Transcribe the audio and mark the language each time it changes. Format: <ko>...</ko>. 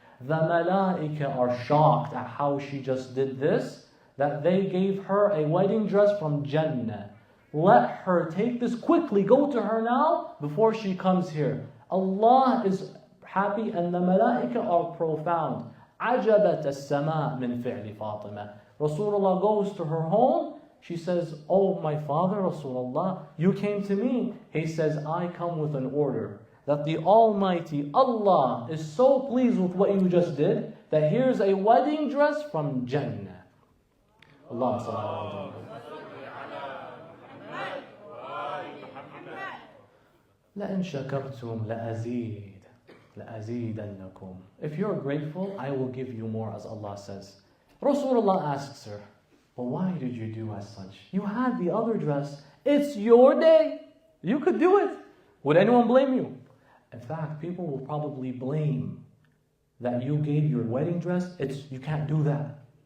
<en>The malaika are shocked at how she just did this, that they gave her a wedding dress from Jannah. Let her take this quickly, go to her now before she comes here. Allah is happy and the malaika are profound.</en> <ar>عجبت السماء من فعل فاطمة.</ar> <en>Rasulullah goes to her home. She says, oh my father Rasulullah, you came to me. He says, I come with an order that the Almighty Allah is so pleased with what you just did that here's a wedding dress from Jannah.</en> <ar>Allah sallallahu لَإِن شَكَرْتُمْ لَأَزِيدَنَّكُمْ.</ar> <en>If you're grateful, I will give you more, as Allah says. Rasulullah asks her, but why did you do as such? You had the other dress. It's your day. You could do it. Would anyone blame you? In fact, people will probably blame that you gave your wedding dress. You can't do that.</en>